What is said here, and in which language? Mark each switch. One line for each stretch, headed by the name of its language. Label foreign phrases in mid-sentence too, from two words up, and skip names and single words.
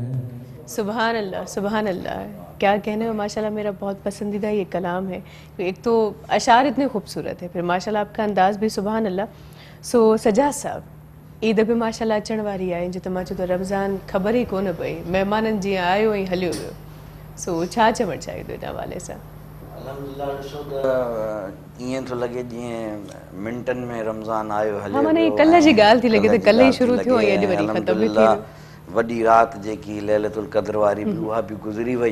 Urdu: سبحان اللہ سبحان اللہ، کیا کہنے میں ماشاءاللہ میرا بہت پسندیدہ یہ کلام ہے. ایک تو اشعار اتنے خوبصورت ہے، پھر ماشاءاللہ آپ کا انداز بھی سبحان اللہ.
Sindhi: سو سجاد صاحب عید بھی ماشاءاللہ اچن واری ہے جو تماچو تو رمضان خبر ہی کون پئی مہمانن جی آयो ऐं हलियो वियो. सो छा चवणु चाहींदो हिन हवाले सां؟ अलहमदुलिल्लाह ॾिसो त ईअं थो लॻे जीअं मिंटनि में रमज़ान आयो हलियो. हा माने कल्ह जी ॻाल्हि थी लॻे त कल्ह ई शुरू थियो ऐं अॼु वरी ख़तम बि थी वियो. वॾी राति जेकी लैलतुल क़द्र वारी बि उहा बि गुज़री वई.